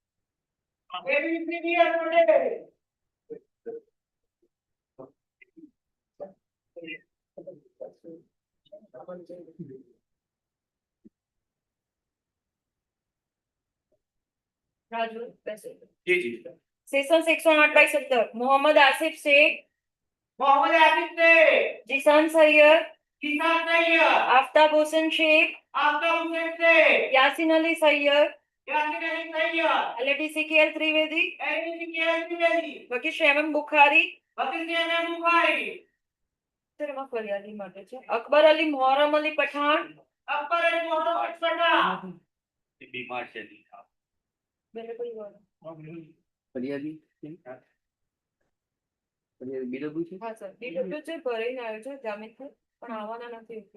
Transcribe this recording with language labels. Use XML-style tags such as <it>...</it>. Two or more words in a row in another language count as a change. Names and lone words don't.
<gu>રાજુ બેસે. જી જી</gu> <hi>सेशन 108/17 मोहम्मद आसिफ शेख, जिसान सैयद, आफ्ताब हुसैन शेख, यासीन अली सैयद, LDCKL त्रिवेदी, वकील शेमन बुखारी, फरियादी</hi> <gu>માટે છે</gu> <hi>અકબર અલી મોહરમ અલી પઠાણ,</hi> <gu>બીમાર છે બેને કોઈ વાર. ફરિયાદી ફરિયાદી બીડબ્લ્યુ છે. હા સર બીડબ્લ્યુ છે ભરીને આવ્યો છે જામીનથી પણ આવવાના નથી.</gu>